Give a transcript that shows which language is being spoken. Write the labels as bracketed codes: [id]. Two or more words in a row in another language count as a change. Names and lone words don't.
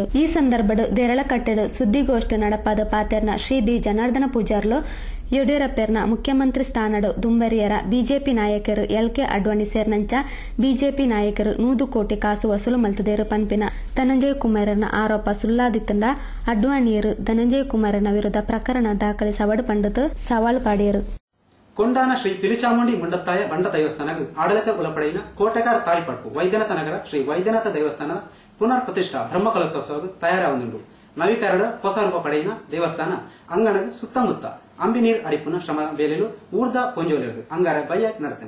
[tcy] ಈ ಸಂದರ್ಭಡು ದೇರಳಕಟ್ಟೆಡು ಸುದ್ದಿಗೋಷ್ಠಿ ನಡಪಾದ ಪಾತೆರ್ನ ಶ್ರೀ ಬಿ ಜನಾರ್ದನ ಪೂಜಾರ್ಲು ಯಡಿಯೂರಪ್ಪರ್ನ ಮುಖ್ಯಮಂತ್ರಿ ಸ್ಥಾನಡು ದುಂಬರಿಯರ ಬಿಜೆಪಿ ನಾಯಕರು ಎಲ್ಕೆ ಅಡ್ವಾಣಿ ಸೇರ್ನಂಚ ಬಿಜೆಪಿ ನಾಯಕರು 100 ಕೋಟಿ ಕಾಸು ವಸೂಲು ಮಲ್ತದೇರು ಪನ್ಪಿನ ಧನಂಜಯ ಕುಮಾರನ ಆರೋಪ ಸುಳ್ಳಾದಿತ್ತಂಡ ಅಡ್ವಾಣಿಯರು ಧನಂಜಯ ಕುಮಾರನ ವಿರುದ್ಧ ಪ್ರಕರಣ ದಾಖಲಿಸಿ ಸವಡು ಪಂಡದು ಸವಾಲು ಪಾಡಿಯರು. ಕೊಂಡಾನ ಶ್ರೀ ಪಿಲಿಚಾಮುಂಡಿ ಮುಂಡತ್ತಾಯ ಬಂಡ ದೇವಸ್ಥಾನಕ್ಕೆ ಆಡಳಿತ ಒಳಪಡೆಯಿನ ಕೋಟೆಗಾರ ತಾಳಿಪಟ್ಟು ವೈದ್ಯನಾಥ ನಗರ ಶ್ರೀ ವೈದ್ಯನಾಥ ದೇವಸ್ಥಾನದ ಪುನರ್ ಪ್ರತಿಷ್ಠಾ ಬ್ರಹ್ಮಕಲಶೋತ್ಸವ ತಯಾರಾಗುಂಡು. ನವೀಕರಣದ ಹೊಸ ರೂಪ ಪಡೆಯಿನ ದೇವಸ್ಥಾನ ಅಂಗಣದ ಸುತ್ತಮುತ್ತ ಅಂಬಿನೀರ್ ಅಡಿಪುನ ಶ್ರಮ ಬೇಲೆಲು ಊರ್ದ ಪೊಂಜೋಲಿರದು ಅಂಗಾರ ಬಯ್ಯ ನಡೆತದೆ.